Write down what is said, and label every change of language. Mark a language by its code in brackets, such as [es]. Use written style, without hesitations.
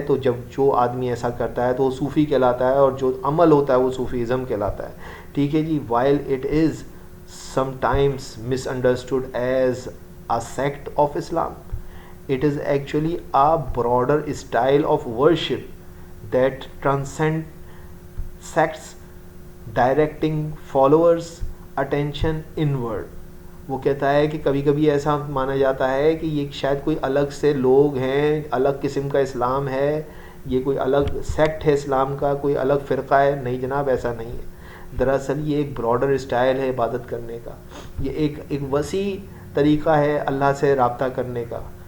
[ur] تو جب جو آدمی ایسا کرتا ہے تو وہ صوفی کہلاتا ہے، اور جو عمل ہوتا ہے وہ صوفیزم کہلاتا ہے. ٹھیک ہے جی. [en] while it is sometimes misunderstood as a sect of Islam, It is actually a broader style of worship that transcends sects, directing followers attention inward. [ur] وہ کہتا ہے کہ کبھی کبھی ایسا مانا جاتا ہے کہ یہ شاید کوئی الگ سے لوگ ہیں، الگ قسم کا اسلام ہے، یہ کوئی الگ سیکٹ ہے اسلام کا، کوئی الگ فرقہ ہے. نہیں جناب، ایسا نہیں ہے. دراصل یہ ایک براڈر اسٹائل ہے عبادت کرنے کا، یہ ایک وسیع طریقہ ہے اللہ سے رابطہ کرنے کا.